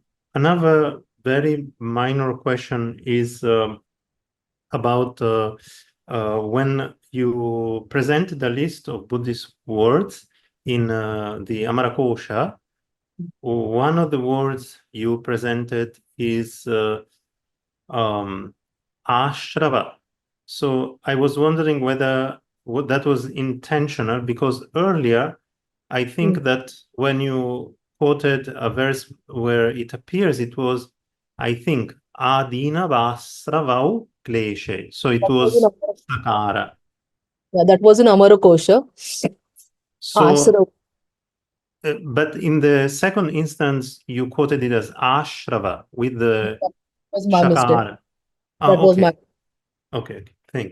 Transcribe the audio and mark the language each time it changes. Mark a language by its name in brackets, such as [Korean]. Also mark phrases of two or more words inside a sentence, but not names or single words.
[English] Another very minor question is about when you present the list of Buddhist words in the Amarakosha, one of the words you presented is ashrava. So I was wondering whether that was intentional, because earlier I think that when you quoted a verse where it appears, it was, I think, [Sanskrit] adina vasravau kleshe. [English] So it was sakara. Yeah, that was in Amarakosha. So, but in the second instance, you quoted it as ashrava with the That was my mistake. shakara. That was my